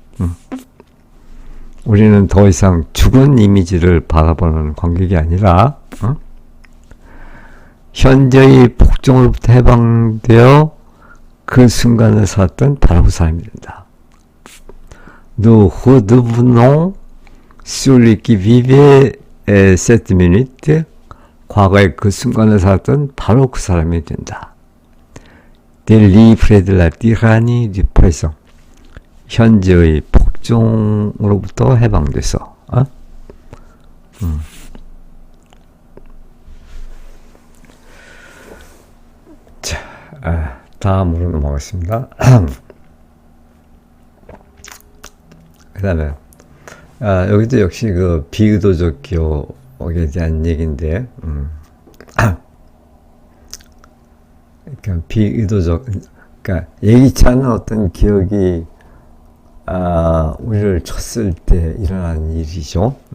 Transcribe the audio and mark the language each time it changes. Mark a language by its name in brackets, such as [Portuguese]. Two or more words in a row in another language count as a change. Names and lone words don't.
[Korean] 우리는 더 이상 죽은 이미지를 바라보는 관객이 아니라 현재의 복종으로부터 해방되어 그 순간을 살았던 바로 그 사람이 된다. [French] Nous redevenons celui qui vivait cette minute. [Korean] 과거의 그 순간을 살았던 바로 그 사람이 된다. [French] Délivré de la tyrannie du présent. [Korean] 현재의 복종으로부터 해방돼서. 자, 다음으로 넘어가겠습니다. 그 다음에 여기도 역시 그 비의도적 기억에 대한 얘기인데, 그러니까 비의도적, 그러니까 예기치 않은 어떤 기억이 우리를 쳤을 때 일어나는 일이죠.